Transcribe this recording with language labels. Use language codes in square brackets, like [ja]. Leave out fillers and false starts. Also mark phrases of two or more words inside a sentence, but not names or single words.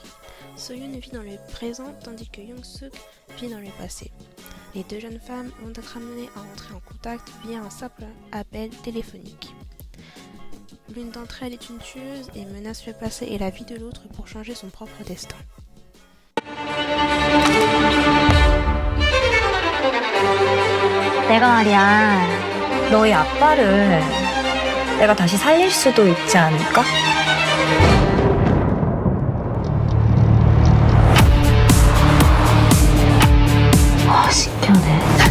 [fr] So-yoon vit dans le présent tandis que Young-suk vit dans le passé. Les deux jeunes femmes vont être amenées à entrer en contact via un simple appel téléphonique. L'une d'entre elles est une tueuse et menace le passé et la vie de l'autre pour changer son propre destin. [ko] 내가 말이야, 너희 아빠를 내가 다시 살릴 수도 있지 않을까? 아, 신기하네.